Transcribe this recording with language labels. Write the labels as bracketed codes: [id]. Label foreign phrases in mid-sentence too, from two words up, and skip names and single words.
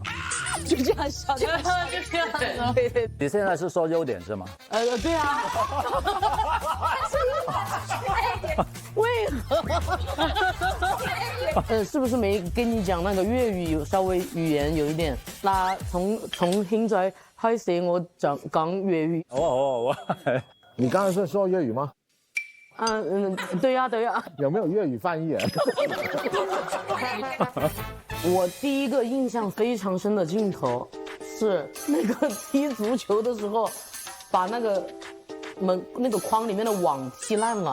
[zh] 就这样笑，就这样。对。你现在是说优点是吗？对啊。为何？是不是没跟你讲那个粤语有稍微语言有一点？那從興仔開始我講粵語。哦，你剛才是說粵語嗎？對呀。有沒有粵語翻譯啊？我第一個印象非常深的鏡頭是那個踢足球的時候，把那個那個框裡面的網踢爛了。